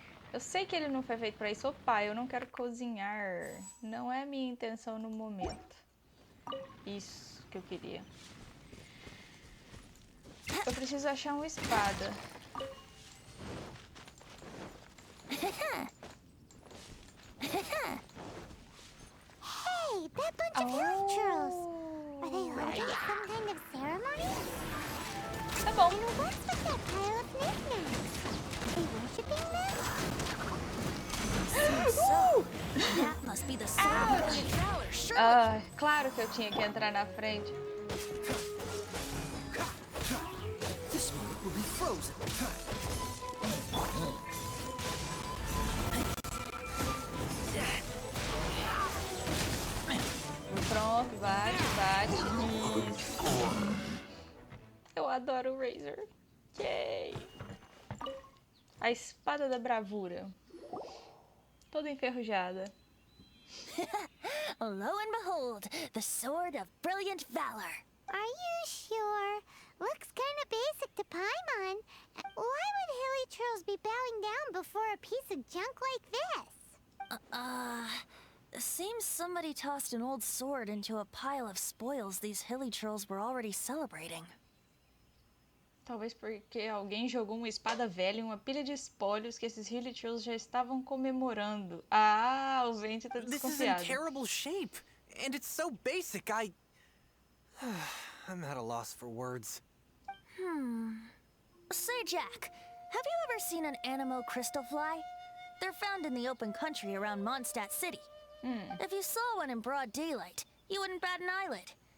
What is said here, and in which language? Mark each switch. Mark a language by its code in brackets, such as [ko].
[pt] Eu sei que ele não foi feito pra isso. Opa, eu não quero cozinhar. Não é minha intenção no momento. Isso que eu queria. Eu preciso achar uma espada. [en] Hey, that bunch of hilly churls. Are they holding some kind of ceremony? [pt] Tá bom. [en] And what's with that pile of knickknacks? Are they worshipping them? That must be the sword of brilliant valor, surely. [pt] Ah, claro que eu tinha que entrar na frente. [en] This one will be frozen. [pt] Pronto, bate. Eu adoro o Razor. Yay! A espada da bravura. Toda enferrujada. [en] Lo and behold, the sword of brilliant valor. Are you sure? Looks kind of basic to Paimon. Why would hilly churls be bowing down before a piece of junk like this? Seems somebody tossed an old sword into a pile of spoils these hilly trolls were already celebrating. [pt] Talvez porque alguém jogou uma espada velha em uma pilha de espólios que esses hilly trolls já estavam comemorando. Ah, o Venti tá [en] This is in [pt] desconfiado. [en] terrible shape, and it's so basic. I'm at a loss for words. Say, Jack, have you ever seen an anemo crystal fly? They're found in the open country around Mondstadt City. If you saw one in broad daylight, you wouldn't bat an eyelid.